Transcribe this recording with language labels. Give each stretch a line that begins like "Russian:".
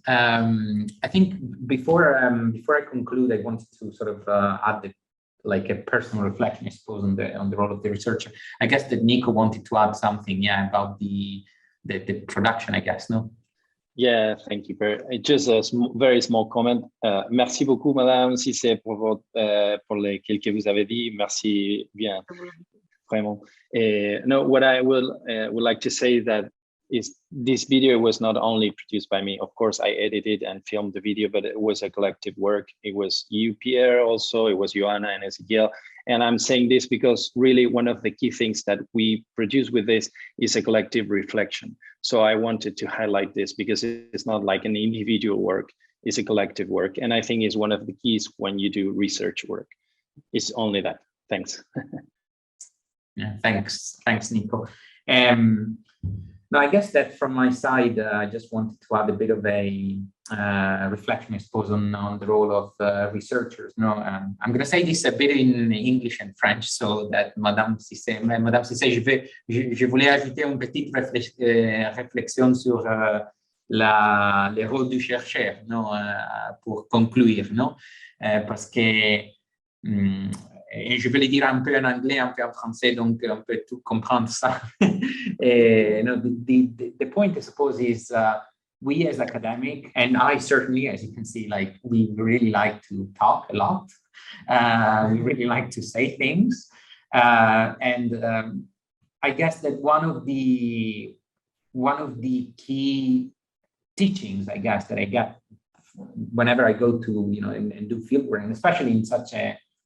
English: I think before I conclude, I wanted to sort of add a personal reflection, I suppose, on the role of the researcher. I guess that Nico wanted to add something, about the production, I guess, no? Yeah, thank you. Just a very small comment.
French: Merci beaucoup, Madame Cissé, pour les quelques vous avez dit. Merci bien, vraiment.
English: No, what I would like to say that is this video was not only produced by me. Of course, I edited and filmed the video, but it was a collective work. It was you, Pierre, also. It was Joanna and Ezekiel. And I'm saying this because really one of the key things that we produce with this is a collective reflection. So I wanted to highlight this because it's not like an individual work, it's a collective work. And I think it's one of the keys when you do research work. It's only that. Thanks. Yeah, thanks, Nico. No, I guess that from my side, I just wanted to add a bit of a reflection, I suppose, on the role of researchers. No, I'm going to say this a bit in English and French, so that
French: Madame Cissé, je voulais ajouter une petite réflexion sur les rôles du chercheur, non, pour conclure, non, parce que et je vais le dire un peu en anglais, un peu en français, donc on peut tout comprendre ça.
English: The point, I suppose, is we as academic, and I certainly, as you can see, we really like to talk a lot. We really like to say things. And I guess that one of the key teachings, I guess, that I get whenever I go to, and do fieldwork, and especially in such a